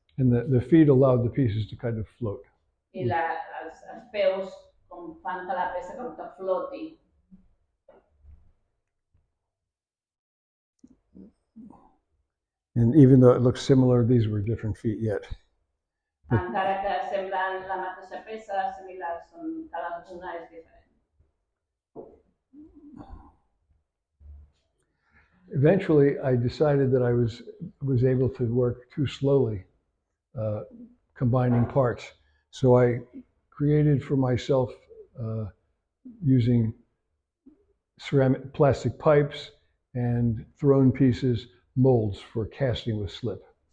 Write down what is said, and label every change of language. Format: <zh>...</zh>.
<en>And the feet allowed the pieces to kind of float.</en> <ca>I els peus com fan que la peça com que floti.</ca> <en>And even though it looks similar, these were different feet yet.</en> <ca>Encara que semblen la mateixa peça, similars, cada una és diferent.</ca> <en>Eventually, I decided that I was able to work too slowly, combining parts. So I created for myself, using plastic pipes and thrown pieces, molds for casting with slip.</en>